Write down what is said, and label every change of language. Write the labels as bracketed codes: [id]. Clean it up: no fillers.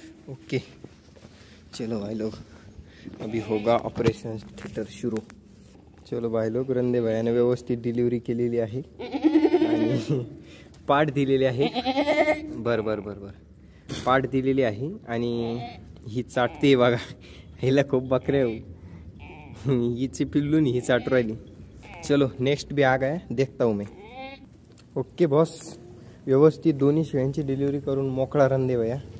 [hi] Okay चलो भाई लोग, अभी होगा ऑपरेशन थिएटर शुरू. चलो भाई लोग, [mr] रंदे भैयाने व्यवस्थित डिलिव्हरी केलेली आहे आणि पाठ दिलेली आहे. बर बर बर बर पाठ दिलेली आहे आणि ही चाटते बघा. हिला खूप बकऱ्या हिची पिल्लून ही चाटू राहिली. [hi] चलो नेक्स्ट भी आ गया, देखता हूँ मैं. [mr] ओके बॉस, व्यवस्थित दोन्ही शेळ्यांची डिलिव्हरी करून मोकळा रंदे भैया.